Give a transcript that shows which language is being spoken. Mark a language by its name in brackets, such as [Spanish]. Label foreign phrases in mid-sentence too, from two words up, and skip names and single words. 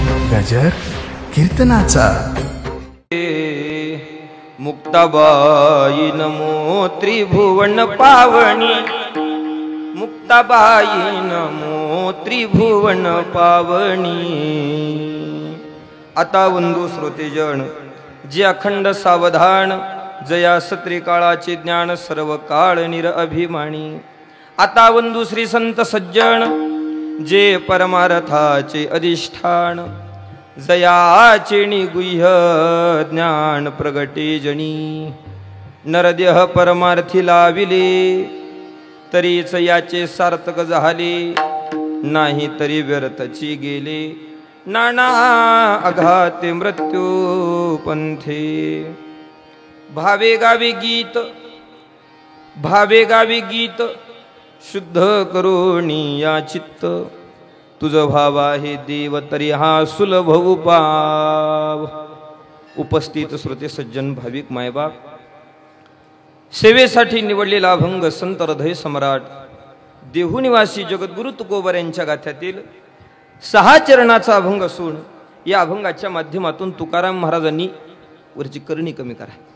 [Marathi] गजर कीर्तनाचा। मुक्ताबाई नमो त्रिभुवन पावनी, मुक्ताबाई नमो त्रिभुवन पावनी। आता वंदू श्रोतेजन जे अखंड सावधान, जया सत्री काळाचे ज्ञान सर्व काळ निरअभिमानी। आता वंदू श्री संत सज्जन जे परमार्थाचे अधिष्ठान, जयाचे निगुह्य ज्ञान प्रगटे जनी। नरदेह परमार्थी लाविले, तरीच याचे सार्थक झाले, नाही तरी व्यर्थची गेले। नाना अघाते मृत्यू पंथे। भावे गावे गीत, भावे गावे गीत, शुद्ध करुणी या चित्त। तुझ भाव आहे देव तरी हा सुलभ उपाव। उपस्थित श्रोते सज्जन भाविक मायबाप, सेवेसाठी निवडलेला अभंग संत हृदय सम्राट देहू निवासी जगद्गुरु तुकोबर यांच्या गाथ्यातील 6 चरणाचा अभंग असून, या अभंगाच्या माध्यमातून तुकाराम महाराजांनी वरची करणी कमी करा।